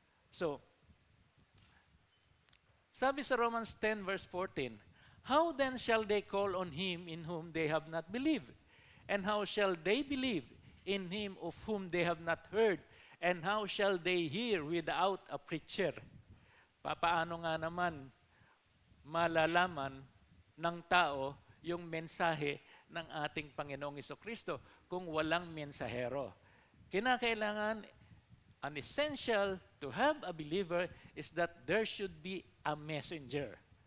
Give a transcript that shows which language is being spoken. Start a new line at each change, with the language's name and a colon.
English: So,
Filipino: sabi sa
English: Romans 10 verse 14, how then shall they call on Him in whom they have not believed? And how shall they believe in Him of whom they have not heard? And how shall they hear without a preacher?
Filipino: Paano nga naman malalaman ng tao yung mensahe ng ating Panginoong Jesucristo kung walang mensahero? Kinakailangan,
English: an essential to have a believer is that there should be a messenger.